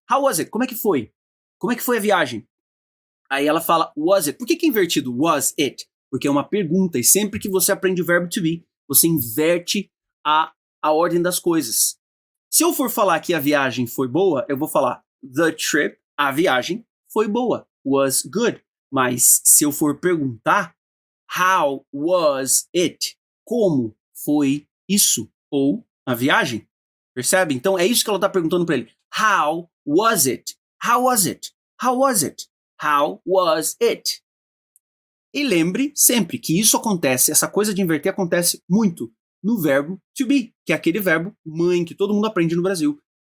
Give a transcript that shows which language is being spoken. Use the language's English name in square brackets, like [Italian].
[English] How was it? [Portuguese] Como é que foi? Como é que foi a viagem? Aí ela fala, was it? Por que é invertido? Was it? Porque é uma pergunta, e sempre que você aprende o verbo to be, você inverte a ordem das coisas. Se eu for falar que a viagem foi boa, eu vou falar [English] the trip, [Portuguese] a viagem, foi boa, [English] was good. [Portuguese] Mas se eu for perguntar, [English] how was it? [Portuguese] Como foi isso? Ou a viagem? Percebe? Então é isso que ela está perguntando para ele. [English] How was it? How was it? How was it? How was it? [Portuguese] E lembre sempre que isso acontece, essa coisa de inverter acontece muito no verbo to be, que é aquele verbo mãe que todo mundo aprende no Brasil.